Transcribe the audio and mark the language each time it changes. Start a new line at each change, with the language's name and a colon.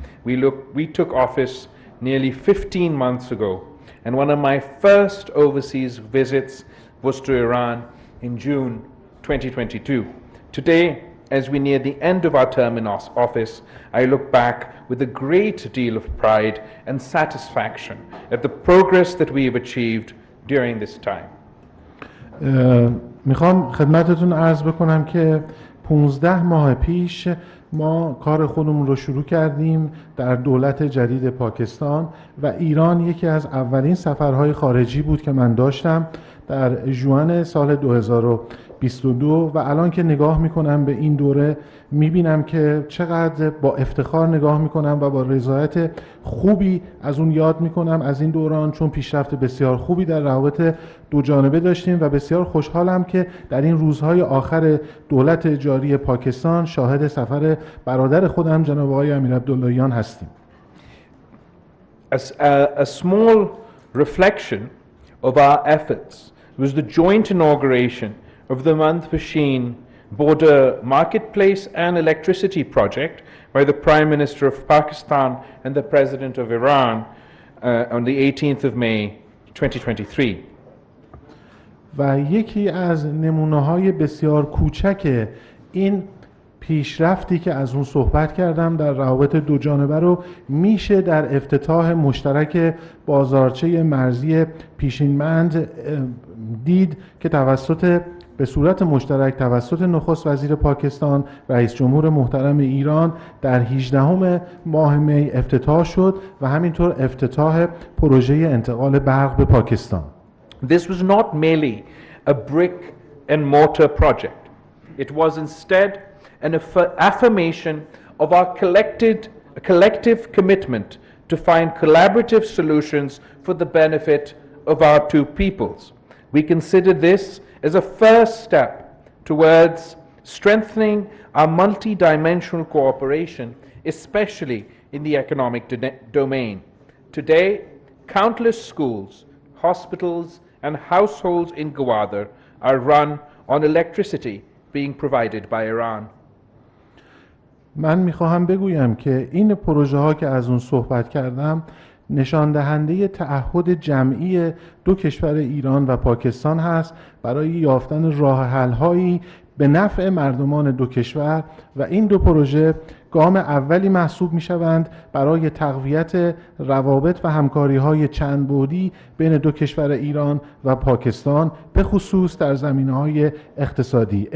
English: We took office nearly 15 months ago, and one of my first overseas visits was to Iran in June 2022. Today, as we near the end of our term in office, I look back with a great deal of pride and satisfaction at the progress that we have achieved during this time.
Persian: میخوام خدمتتون عرض بکنم که 15 ماه پیش ما کار خودمون رو شروع کردیم در دولت جدید پاکستان و ایران یکی از اولین سفرهای خارجی بود که من داشتم در ژوئن سال 2022 و الان که نگاه میکنم به این دوره میبینم که چقدر با افتخار نگاه میکنم و با رضایت خوبی از اون یاد میکنم از این دوران، چون پیشرفت بسیار خوبی در روابط دو جانبه داشتیم و بسیار خوشحالم که در این روزهای آخر دولت جاری پاکستان شاهد سفر برادر خودم جناب آقای امیرعبداللهیان هستیم.
English: A small reflection of our efforts was the joint inauguration of the Mandpashin Border Marketplace and Electricity Project by the Prime Minister of Pakistan and the President of Iran on the 18th of May 2023.
Persian: و یکی از نمونه‌های بسیار کوچک این پیشرفتی که از اون صحبت کردم در روابط دو جانبه رو میشه در افتتاح مشترک بازارچه مرزی پیشینمند دید که به صورت مشترک توسط نخست وزیر پاکستان، رئیس جمهور محترم ایران در 18 ماه می افتتاح شد و همینطور افتتاح پروژه انتقال برق به پاکستان.
English: This was not merely a brick and mortar project. It was instead an affirmation of our collective commitment to find collaborative solutions for the benefit of our two peoples. We consider this as a first step towards strengthening our multi-dimensional cooperation, especially in the economic domain. Today, countless schools, hospitals, and households in Gwadar are run on electricity being provided by Iran.
Persian: من میخواهم بگویم که این پروژه ها که از اون صحبت کردم نشان دهنده تعهد جمعی دو کشور ایران و پاکستان هست برای یافتن راه حل هایی به نفع مردمان دو کشور و این دو پروژه گام اولی محسوب می شوند برای تقویت روابط و همکاری های چند بعدی بین دو کشور ایران و پاکستان، به خصوص در زمینه‌های اقتصادی.